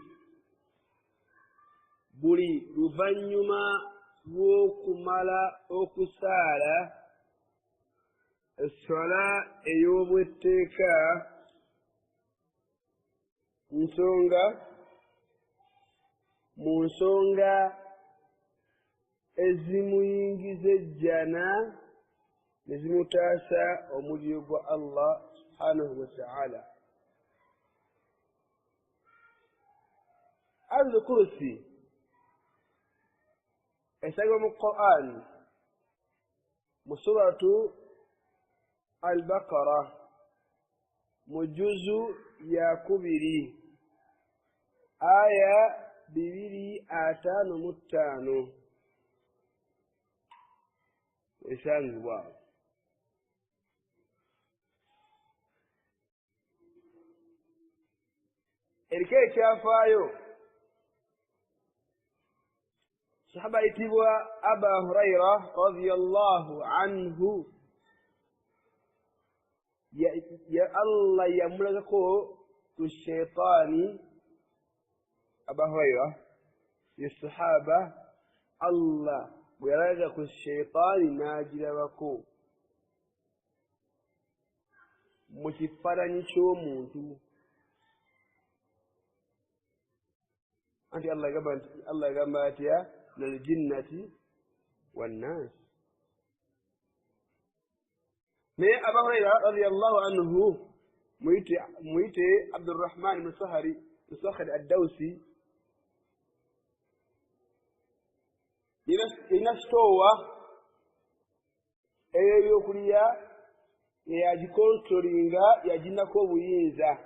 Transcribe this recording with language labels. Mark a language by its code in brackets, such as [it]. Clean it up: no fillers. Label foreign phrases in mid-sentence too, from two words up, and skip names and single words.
[lg] buli luvannyuma lw'okumala okusaala essala ey'obwetteeka mu nsonga ezimuyingiza ejjana ne zimutaasa omuliro gwa Allah [ar] سبحانه وتعالى. آية الكرسي [lg] esangibwa mu Qur'an mu [ar] سورة البقرة [lg] mu juzu ya 2 aya 255 esangibwa. Eriko ekyafaayo sahaba ayitibwa Aba Hurayra [ar] رضي الله عنه [lg] ya Allah yamulagako ku shaytaani. Aba Hurayra ye sahaba Allah bwe yalaga ku shaytaani n'agirabako mu kifaananyi ky'omuntu. Anti Allah yagamba atya [ar] من الجنة والناس. [lg] naye Aba Hurayra [ar] رضي الله عنه [lg] muyite Abdurrahman ibn Sakhri ad-Dawsi yalina sitoowa eyo ey'okulya yagikontrolinga yaginako obuyinza.